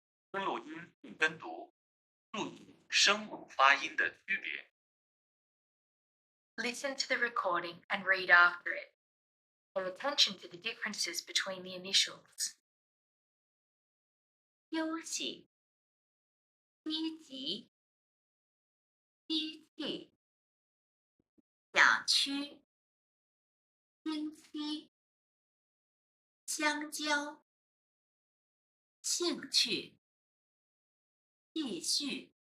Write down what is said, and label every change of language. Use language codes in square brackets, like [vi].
[zh] 跟录音并跟读，注意声母发音的区别。 [en] Listen to the recording and read after it. Pay attention to the differences between the initials. [zh] 休息，积极，机器，小区，星期，香蕉，兴趣，继续，